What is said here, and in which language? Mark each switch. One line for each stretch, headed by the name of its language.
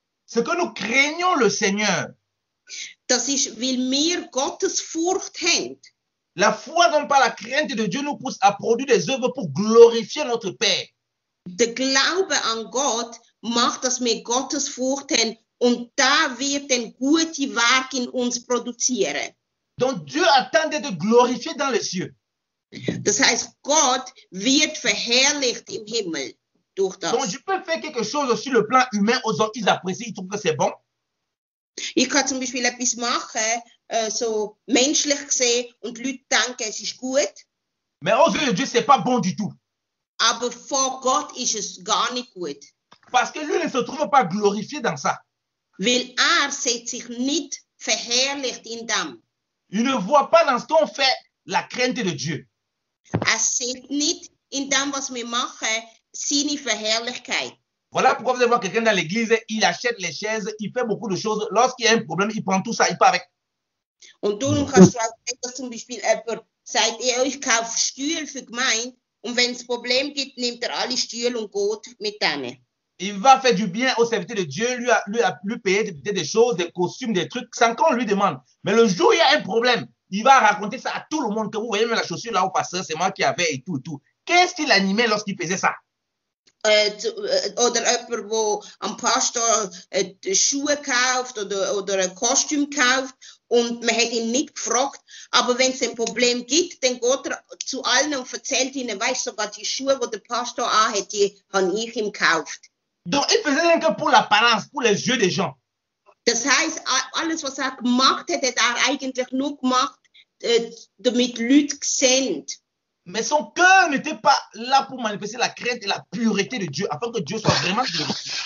French: C'est que nous craignons le Seigneur.
German: Das ist, weil wir Gottes Furcht haben.
French: La foi, non pas la crainte de Dieu, nous pousse à produire des œuvres pour glorifier notre Père.
German: Der Glaube an Gott macht, dass wir Gottes Furcht haben und da wird ein gute Werk in uns produzieren.
French: Donc Dieu attend d'être glorifié dans les cieux.
German: Das heißt, Gott wird verherrlicht im Himmel durch das.
French: Donc je peux faire quelque chose sur le plan humain, aux autres ils apprécient, ils trouvent que c'est bon.
German: Ich kann zum Beispiel etwas machen, so menschlich gesehen, und die Leute denken, es ist gut.
French: Mais aux yeux de Dieu, c'est pas bon du tout.
German: Aber vor Gott ist es gar nicht gut.
French: Parce que lui ne se trouve pas glorifié dans ça.
German: Weil sieht sich nicht verherrlicht in dem.
French: Il ne voit pas dans ce qu'on fait la crainte de Dieu.
German: Sieht nicht in dem, was wir machen, seine Verherrlichkeit.
French: Voilà pourquoi vous allez voir quelqu'un dans l'église, il achète les chaises, il fait beaucoup de choses. Lorsqu'il y a un problème, il prend tout ça, il part avec.
German: Und darum kannst du auch sehen, dass zum Beispiel jemand sagt, ich kaufe Stühle für die Gemeinde und wenn es ein Problem gibt, nimmt alle Stühle und geht mit denen.
French: Il va faire du bien au serviteur de Dieu, lui payer des choses, des costumes, des trucs, sans qu'on lui demande. Mais le jour où il y a un problème, il va raconter ça à tout le monde, que vous voyez même la chaussure là au pasteur, c'est moi qui avais et tout et tout. Qu'est-ce qu'il animait lorsqu'il faisait ça?
German: Oder jemand, der am Pastor Schuhe kauft oder ein Kostüm kauft und man hat ihn nicht gefragt, aber wenn es ein Problem gibt, dann geht zu allen und erzählt ihnen, weißt du, sogar die Schuhe, die der Pastor anhat, die habe ich ihm gekauft.
French: Donc il faisait rien que pour l'apparence, pour les yeux des gens.
German: Das heißt, alles, was gemacht hat, hat eigentlich nur gemacht, damit Leute sehen.
French: Mais son cœur n'était pas là pour manifester la crainte et la pureté de Dieu, afin que Dieu soit vraiment glorifié.